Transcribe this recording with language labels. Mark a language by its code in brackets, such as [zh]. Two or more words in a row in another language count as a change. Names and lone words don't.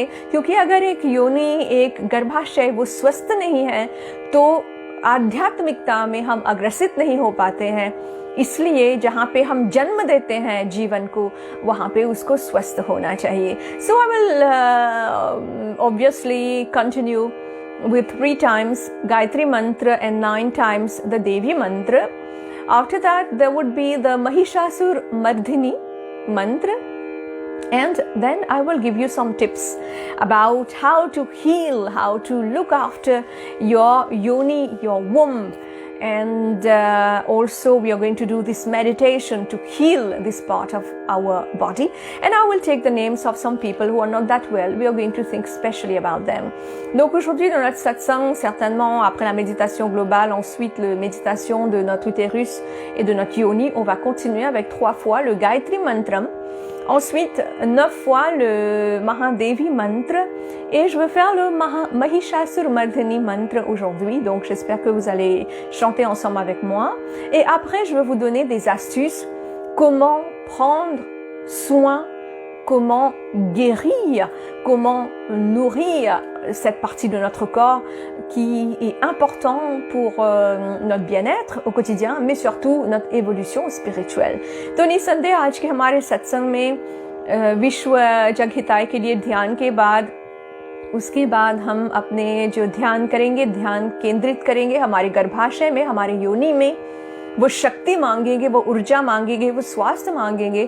[hi] क्योंकि अगर एक योनि, एक गर्भाशय वो स्वस्थ नहीं है तो आध्यात्मिकता में हम अग्रसित नहीं हो पाते हैं। इसलिए जहाँ पे हम जन्म देते हैं जीवन को, वहाँ पे उसको स्वस्थ होना चाहिए। [en] so I will obviously continue with 3 times Gayatri mantra and 9 times the Devi mantra. After that, there would be the Mahishasur Mardhini mantra. And then I will give you some tips about how to heal, how to look after your yoni, your womb. And also we are going to do this meditation to heal this part of our body. And I will take the names of some people who are not that well. We are going to think specially about them. [fr] Donc aujourd'hui dans notre satsang, certainement après la méditation globale, ensuite la méditation de notre utérus et de notre yoni, on va continuer avec 3 fois le Gayatri Mantra. Ensuite, 9 fois le Mahadevi mantra, et je vais faire le Mahishasur Mardhini mantra aujourd'hui. Donc, j'espère que vous allez chanter ensemble avec moi. Et après, je vais vous donner des astuces, comment prendre soin, comment guérir, comment nourrir cette partie de notre corps qui est important pour notre bien-être au quotidien, mais surtout notre évolution spirituelle. [hi] तो निसंदेह आज के हमारे सत्संग में विश्व जग हिताय के लिए ध्यान के बाद, उसके बाद हम अपने जो ध्यान करेंगे, ध्यान केंद्रित करेंगे हमारे गर्भाशय में, हमारे योनि में। वो शक्ति मांगेंगे, वो ऊर्जा मांगेंगे, वो स्वास्थ्य मांगेंगे।